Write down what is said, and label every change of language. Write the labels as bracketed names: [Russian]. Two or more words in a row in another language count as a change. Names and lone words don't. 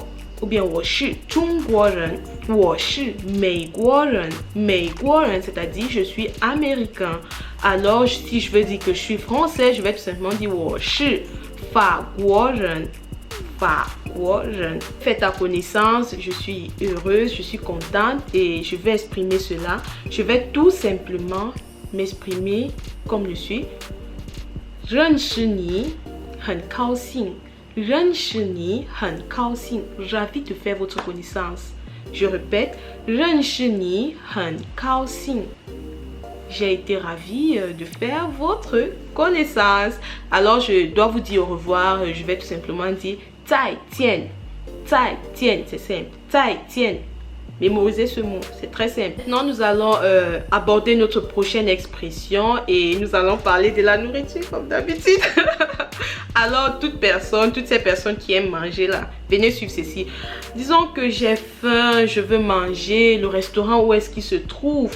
[French] Ou bien [Chinese] 我是中国人。我是美国人. 美国人, [French] c'est-à-dire je suis américain. Alors si je veux dire que je suis français, je vais tout simplement dire [Chinese] 我是法国人. 法国人. [French] Faites ta connaissance, je suis heureuse, je suis contente et je vais exprimer cela. Je vais tout simplement m'exprimer comme je suis. [Chinese] 认识你很高兴. 认识你很高兴. [French] Ravi de faire votre connaissance. Je répète, [Chinese] 认识你很高兴. [French] J'ai été ravie de faire votre connaissance. Alors, je dois vous dire au revoir. Je vais tout simplement dire [Chinese] 再见. 再见, [French] c'est simple. [Chinese] 再见. [French] Mémorisez ce mot, c'est très simple. Maintenant, nous allons aborder notre prochaine expression et nous allons parler de la nourriture comme d'habitude. Alors, toutes ces personnes qui aiment manger là, venez suivre ceci. Disons que j'ai faim, je veux manger, le restaurant où est-ce qu'il se trouve?